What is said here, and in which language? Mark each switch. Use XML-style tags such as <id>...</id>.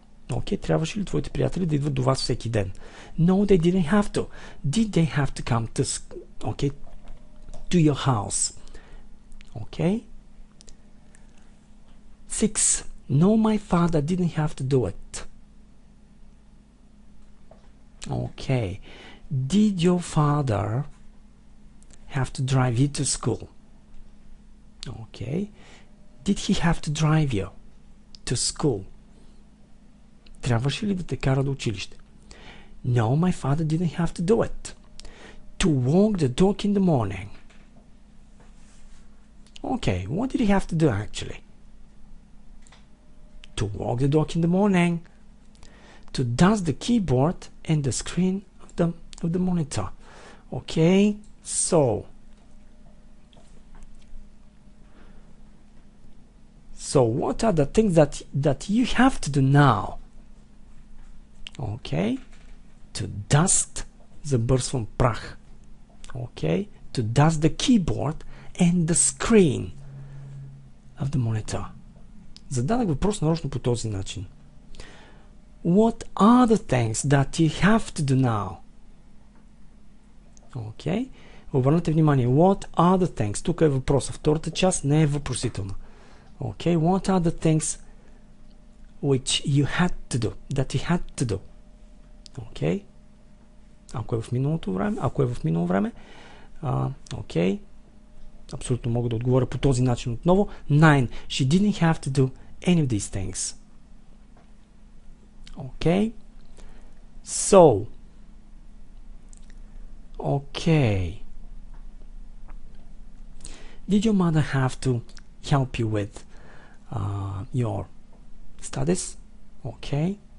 <bg>Okay, трябваше ли твоите приятели да идват до вас всеки ден?</bg> <en>No, they didn't have to. Did they have to come to, okay, to your house? Okay. 6. No, my father didn't have to do it. Okay. Did your father have to drive you to school? Okay. Did he have to drive you to school?</en> <bg>Трябваше ли да те кара до училище?</bg> <en>No, my father didn't have to do it. To walk the dog in the morning. Okay, what did he have to do actually? To walk the dog in the morning. To dust the keyboard and the screen of the monitor. Okay, so what are the things that you have to do now? Okay, to dust,</en> <bg>забърсвам прах.</bg> <en>Okay, to dust the keyboard and the screen of the monitor.</en> <bg>Зададах въпрос нарочно по този начин.</bg> <en>What are the things that you have to do now?</en> <bg>Okay, обърнете внимание.</bg> <en>What are the things?</en> <bg>Тук е въпроса. Втората част не е въпросителна.</bg> <en>Okay, what are the things which you had to do, that you had to do? Okay.</en> <bg>Ако е в миналото време, ако е в минало време, okay. Абсолютно мога да отговоря по този начин отново. 9.</bg> <en>She didn't have to do any of these things. Okay. So. Okay. Did your mother have to help you with your studies? Okay.</en>